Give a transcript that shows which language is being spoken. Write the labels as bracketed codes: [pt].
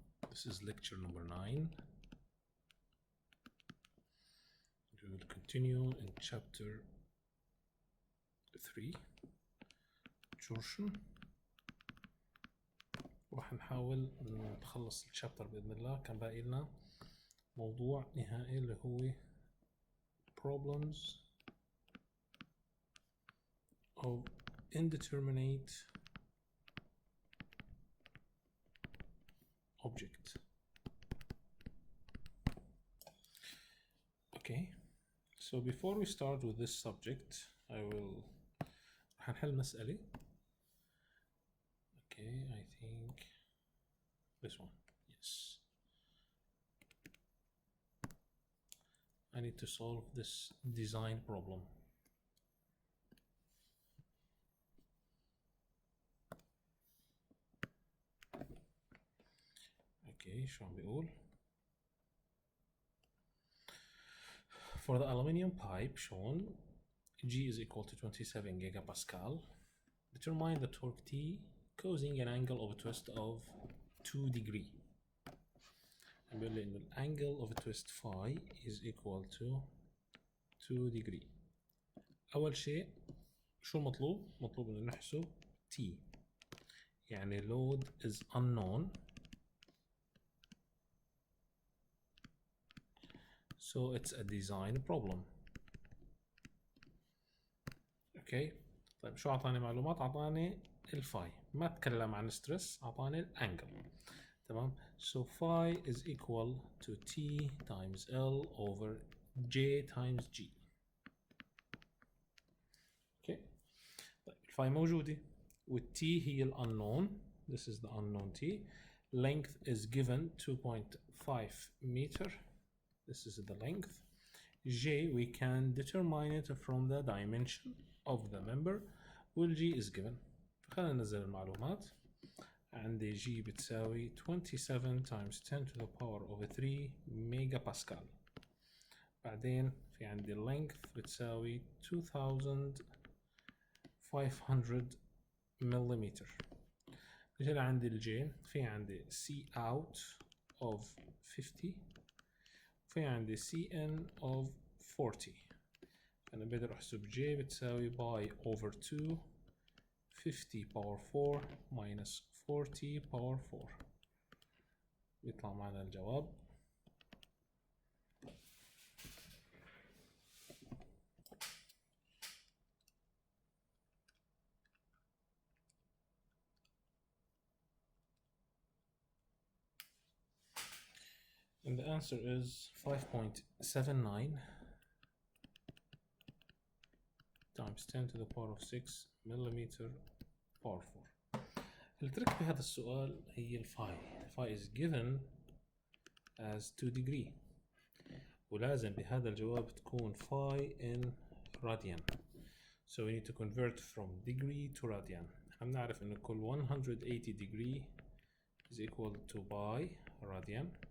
[en] This is lecture number 9. We will continue in chapter 3 Torsion. [ar] راح نحاول نخلص الشابتر بإذن الله. كان باقي لنا موضوع نهائي اللي هو [en] problems of indeterminate object. Okay, so before we start with this subject [ar] راح نحل مسألة. [en] Okay, I think this one. Yes, I need to solve this design problem. Okay, [ar] شو عم بيقول؟ [en] For the aluminium pipe shown, G is equal to 27 gigapascal. Determine the torque T causing an angle of a twist of 2 degree. [ar] بيقول لي إنه [en] angle of a twist phi is equal to 2 degree. [ar] أول شيء شو المطلوب؟ مطلوب إنه نحسب T، يعني [en] load is unknown. So it's a design problem. Okay. [ar] طيب شو أعطاني معلومات؟ أعطاني الفاي، ما تكلم عن ستريس، أعطاني الأنجل. تمام. [en] So phi is equal to T times L over J times G. Okay. [ar] طيب الفاي موجودة والT هي ال unknown. [en] This is the unknown T. Length is given 2.5 meter. This is the length. J, we can determine it from the dimension of the member. Well, G is given. [ar] خلينا ننزل المعلومات. عندي G بتساوي [en] 27 times 10 to the power of 3 megapascal. [ar] بعدين في عندي length بتساوي 2500 millimeter. نجي عندي الجي، في عندي C out of 50. في عندي Cn of 40. أنا بقدر أحسب J بتساوي باي [en] over 2 50 power 4 minus 40 power 4. [ar] بيطلع معنا الجواب. [en] And the answer is 5.79 times 10 to the power of 6 millimeter power 4. [ar] الترك بهذا السؤال هي الفاي. [en] الفاي is given as 2 degree، [ar] ولازم بهذا الجواب تكون [en] phi in radian. So we need to convert from degree to radian. [ar] احنا بنعرف إنه كل [en] 180 degree is equal to pi radian.